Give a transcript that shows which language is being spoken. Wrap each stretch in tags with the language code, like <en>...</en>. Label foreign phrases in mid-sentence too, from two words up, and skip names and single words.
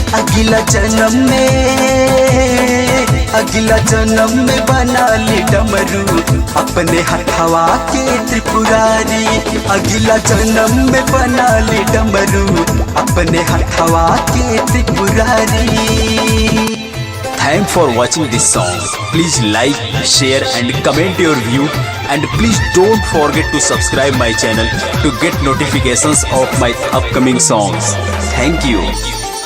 <bho>अगला जन्म में बना ली डमरू, अपने हथवा के त्रिपुरारी। अगला जन्म में बना ली डमरू, अपने हथवा के त्रिपुरारी।</bho> <en>Thanks for watching this song. Please like, share and comment your view, and please don't forget to subscribe my channel to get notifications of my upcoming songs. Thank you.</en>